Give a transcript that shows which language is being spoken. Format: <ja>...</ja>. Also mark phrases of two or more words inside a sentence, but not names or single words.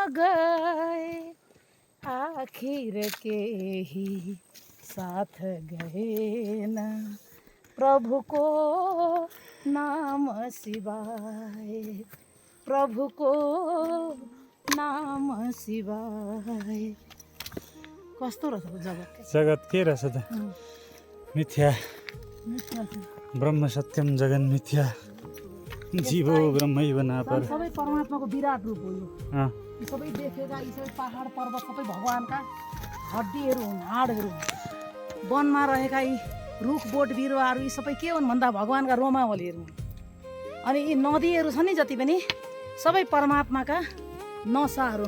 <hi>गए आखिर के ही साथ गए न प्रभु को नाम शिवाय प्रभु को नाम शिवाय।</hi> <ne>कस्तो रहेछ जगत? जगत के रहेछ त?</ne> <sa>मिथ्या ब्रह्म सत्यम जगन मिथ्या जीवो ब्रह्मैव नापर।</sa> <ne>सबै परमात्माको विराट रूप हो यो। यी सबै देखेका यी सबै पहाड पर्वत सबै भगवानका हड्डीहरू हुन्, हाडहरू हुन्। वनमा रहेका यी रुख बोट बिरुवाहरू यी सबै के हुन् भन्दा भगवानका रोमावलीहरू हुन्। अनि यी नदीहरू छन् नि जति पनि सबै परमात्माका नसाहरू।</ne>